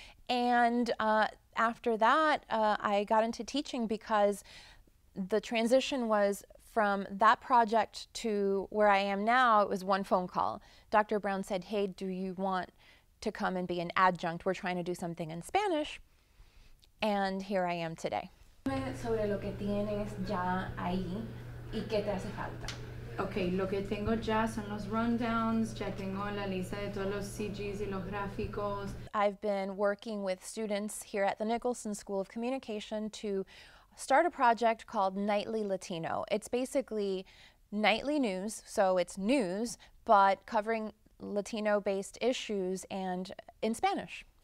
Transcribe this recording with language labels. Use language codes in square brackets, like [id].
[en] And after that, I got into teaching because the transition was from that project to where I am now. It was one phone call. Dr. Brown said, hey, do you want to come and be an adjunct? We're trying to do something in Spanish. And here I am today. [es] Sobre lo que tienes ya ahí y qué te hace falta. Ok, lo que tengo ya son los rundowns, ya tengo la lista de todos los CGs y los gráficos. [en] I've been working with students here at the Nicholson School of Communication to start a project called Nightly Latino. It's basically nightly news, so it's news, but covering Latino-based issues and in Spanish.